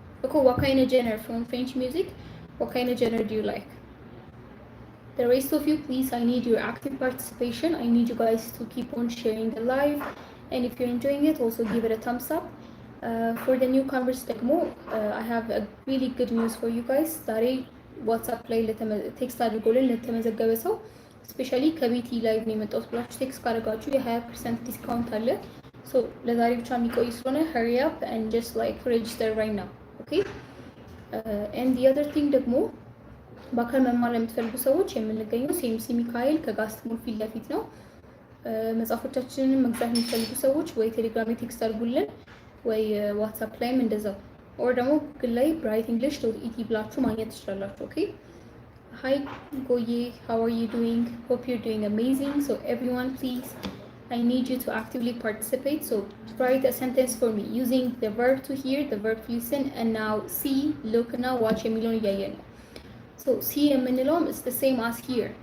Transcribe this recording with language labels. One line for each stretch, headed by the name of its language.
English: Okay, what kind of genre from French music? What kind of genre do you like? The rest of you, please, I need your active participation. I need you guys to keep on sharing the live, and if you're enjoying it, also give it a thumbs up. For the newcomers
Amharic: ደግሞ
English: I have a really good news for you guys.
Amharic: ዛሬ ዋትስአፕ ላይ ቴክስት አድርጎልን ለተመዘገበ ሰው ስፔሻሊ ከቤቲ ላይቭ ነው የመጣሁት ብላችሁ ቴክስት ካደረጋችሁ የ20% ዲስካውንት አለ። ሶ ለዛሬ ብቻ የሚቆይ ስለሆነ
English: hurry up and just like register right now, okay? And the other thing
Amharic: ደግሞ በአካል መማር ለምትፈልጉ ሰዎች የምንገኘው ሲኤምሲ ሚካኤል ከጋስት ሞል ፊት ለፊት ነው። መጽሐፎቻችንን መግዛት የሚፈልጉ ሰዎች ወይ ቴሌግራም ቴክስት አድርጉልን ወይ ዋትስአፕ ላይም እንደዛው፣ ኦር ደግሞ ጉግል ላይ brightenglish.et ብላችሁ ማግኘት ትችላላችሁ። ኦኬ
English: Hi Goye, how are you doing? Hope you're doing amazing. So everyone, please, I need you to actively participate. So write a sentence for me using the verb to hear, the verb to listen, and now see, look, now watch
Amharic: የሚለውን እያየን ነው።
English: So see
Amharic: የምንለውም
English: is the same as here.